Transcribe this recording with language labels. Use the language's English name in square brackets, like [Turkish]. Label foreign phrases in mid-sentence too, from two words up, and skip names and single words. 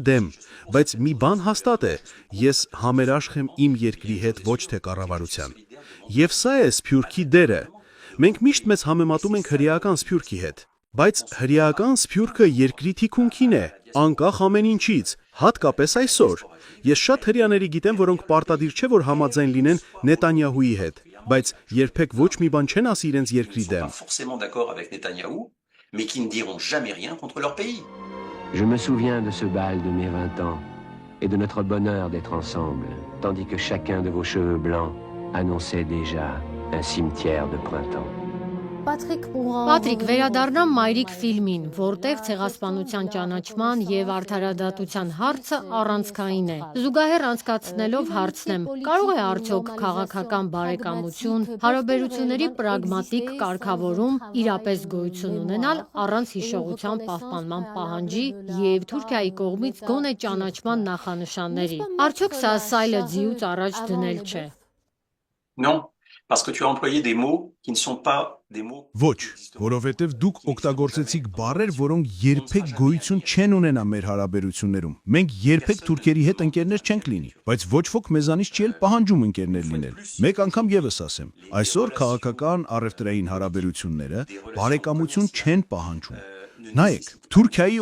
[Armenian] դեմ, բայց մի բան հաստատ է, ես համերաշխ եմ իմ երկրի հետ, ոչ թե կառավարության։ Եվ սա է Սփյուռքի դերը։ Մենք միշտ մեզ համեմատում ենք հրեական Սփյուռքի հետ, բայց հրեական Սփյուռքը երկրի թիկունքին է, անկախ ամեն ինչից, հատկապես այսօր։ Ես շատ հրեաների գիտեմ, որոնք պարտադիր չէ, որ համաձայն լինեն Նետանյահուի հետ, բայց երբեք ոչ մի բան չեն ասի իրենց երկրի դեմ։ [French] Je me souviens de ce bal de mes 20 ans et de notre bonheur d'être ensemble, tandis que chacun de vos cheveux blancs annonçait déjà un cimetière de printemps. [Armenian] Պատրիկ, վերադառնամ Մայրիկ ֆիլմին, որտեղ ցեղասպանության ճանաչման եւ արդարադատության հարցը առանցքային է։ Զուգահեռ անցկացնելով հարցնեմ, կարող է արդյոք քաղաքական բարեկամություն, հարաբերությունների պրագմատիկ կարգավորում իրապես գոյություն ունենալ առանց հիշողության պահպանման պահանջի եւ Թուրքիայի կողմից գոնե ճանաչման նախանշանների։ Արդյոք սա սայլը ձիուց առաջ դնել չէ։ [French] Non, parce que tu as employé des mots qui ne sont pas des mots. [Armenian] Ոչ, որովհետև դուք օգտագործեցիք բառեր, որոնք երբեք գոյություն չեն ունենա մեր հարաբերություններում։ Մենք երբեք թուրքերի հետ ընկերներ չենք լինի, բայց ոչ ոք մեզանից չի էլ պահանջում ընկերներ լինել։ Մեկ անգամ եւս ասեմ, այսօր քաղաքական առևտրային հարաբերությունները բարեկամություն չեն պահանջում։ Նայեք, Թուրքիայի